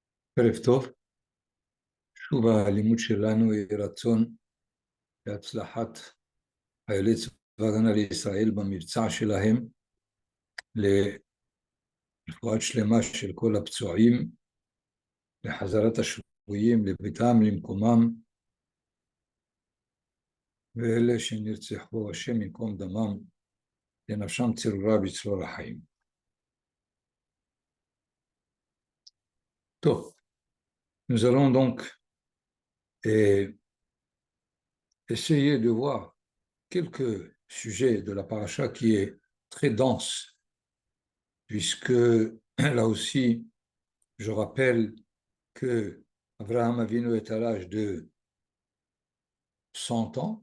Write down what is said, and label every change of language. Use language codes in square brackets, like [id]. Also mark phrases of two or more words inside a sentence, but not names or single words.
[he] ערב טוב, שוב הלימוד שלנו יהי רצון להצלחת חיילי צבא הגנה לישראל במבצע שלהם, לרפואת שלמה של כל הפצועים, לחזרת השבויים לביתם, למקומם, ואלה שנרצחו, השם ייקום דמם, לנפשם צרורה בצרור החיים. טוב, [fr] nous allons donc essayer de voir quelques sujets de la paracha qui est très dense, puisque là aussi, je rappelle que Abraham Avinu est à l'âge de 100 ans.